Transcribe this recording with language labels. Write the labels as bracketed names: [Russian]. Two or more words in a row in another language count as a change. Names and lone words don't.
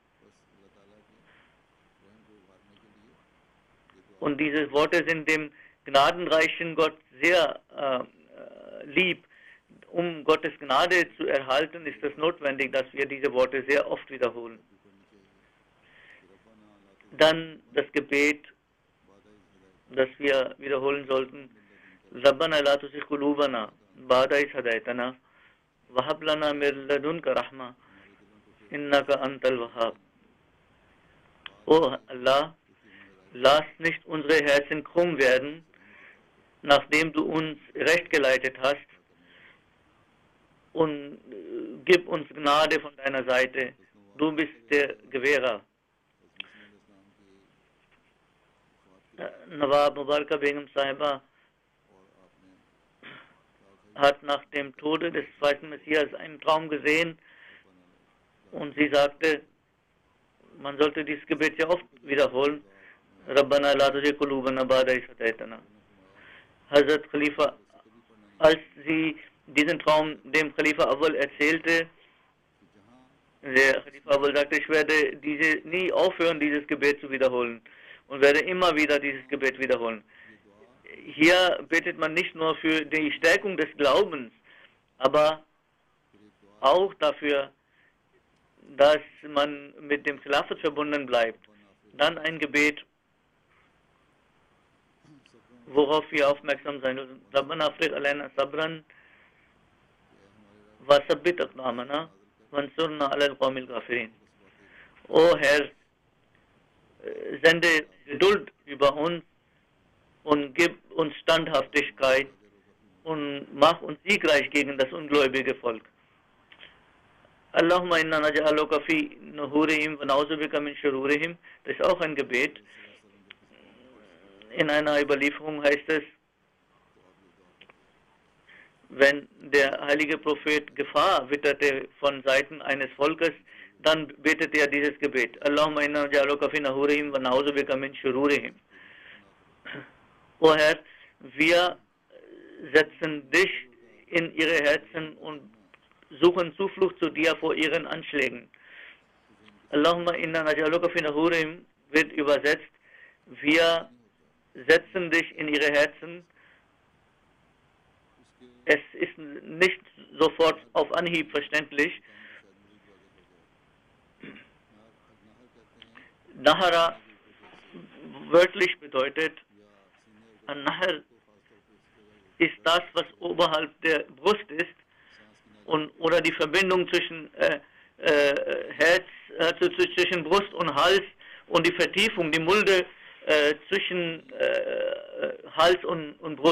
[German] Und diese Worte sind dem gnadenreichen Gott sehr lieb. Um Gottes Gnade zu erhalten, ist es notwendig, dass wir diese Worte sehr oft wiederholen. Dann das Gebet, das wir wiederholen sollten. [Arabic] ربنا لا تزغ قلوبنا بعد إذ هديتنا وهب لنا من لدنك رحمة إنك أنت الوهاب. [German] O Allah, lass nicht unsere Herzen krumm werden, nachdem du uns recht geleitet hast, und gib uns Gnade von deiner Seite. Du bist der Gewährer. Nawab Mubaraka Begum Sahiba hat nach dem Tode des zweiten Messias einen Traum gesehen und sie sagte, man sollte dieses Gebet sehr oft wiederholen. [Arabic] ربنا لا تزغ قلوبنا بعد إذ هديتنا. [German] Hazrat Khalifa, als sie diesen Traum dem Khalifa Awwal erzählte, der Khalifa Awwal sagte, ich werde nie aufhören, dieses Gebet zu wiederholen und werde immer wieder dieses Gebet wiederholen. Hier betet man nicht nur für die Stärkung des Glaubens, aber auch dafür, dass man mit dem Khilafat verbunden bleibt. Dann ein Gebet, worauf wir aufmerksam sein müssen. [Arabic] ربنا أفرغ علينا صبرا وثبت أقدامنا وانصرنا على القوم الكافرين. [German] O Herr, sende Geduld über uns und gib uns Standhaftigkeit und mach uns siegreich gegen das ungläubige Volk. [Arabic] اللهم إنا نجعلك في نحورهم ونعوذ بك من شرورهم. [German] Das ist auch ein Gebet. In einer Überlieferung heißt es, wenn der heilige Prophet Gefahr witterte von Seiten eines Volkes, dann betete er dieses Gebet. [Arabic] اللهم إنا نجعلك في نحورهم ونعوذ بك من شرورهم. [German] O Herr, wir setzen dich in ihre Herzen und suchen Zuflucht zu dir vor ihren Anschlägen. [Arabic] اللهم إنا نجعلك في نحورهم [German] wird übersetzt, wir setzen dich in ihre Herzen. Es ist nicht sofort auf Anhieb verständlich. Nahara wörtlich bedeutet, An-Nahr ist das, was oberhalb der Brust ist, oder die Verbindung zwischen zwischen Brust und Hals und die Vertiefung, die Mulde zwischen Hals und Brust.